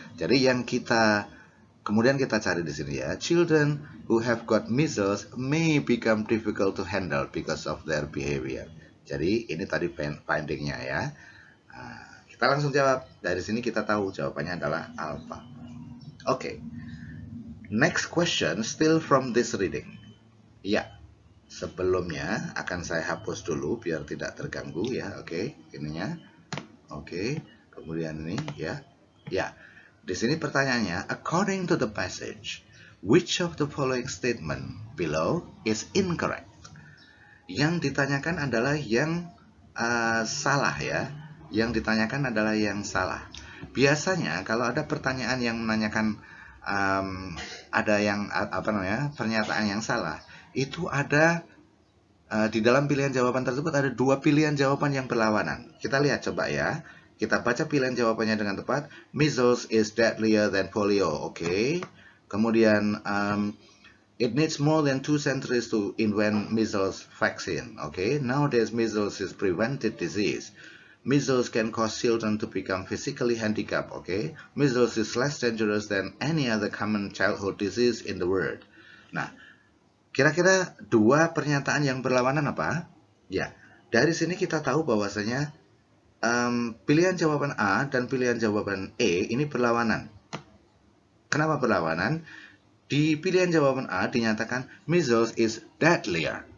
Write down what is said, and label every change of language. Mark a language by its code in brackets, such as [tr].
[id] Jadi yang kemudian kita cari di sini ya, [en] children who have got measles may become difficult to handle because of their behavior. [id] Jadi ini tadi findingnya ya. Kita langsung jawab. Dari sini kita tahu jawabannya adalah alpha. Oke. [en] Next question still from this reading. [id] Ya, sebelumnya akan saya hapus dulu biar tidak terganggu ya. Oke, ininya. Oke, kemudian ini ya. [en] Ya, di sini pertanyaannya, according to the passage, which of the following statement below is incorrect? [id] Yang ditanyakan adalah yang salah ya. Yang ditanyakan adalah yang salah. Biasanya kalau ada pertanyaan yang menanyakan ada yang pernyataan yang salah, itu ada di dalam pilihan jawaban tersebut ada dua pilihan jawaban yang berlawanan. Kita lihat coba ya. Kita baca pilihan jawabannya dengan tepat. [en] Measles is deadlier than polio. Oke. Kemudian it needs more than 2 centuries to invent measles vaccine. Oke. Nowadays measles is prevented disease. Measles can cause children to become physically handicapped, okay? Measles is less dangerous than any other common childhood disease in the world. [id] Nah, kira-kira dua pernyataan yang berlawanan apa? Ya, dari sini kita tahu bahwasanya pilihan jawaban A dan pilihan jawaban E ini berlawanan. Kenapa berlawanan? Di pilihan jawaban A dinyatakan [en] measles is deadlier.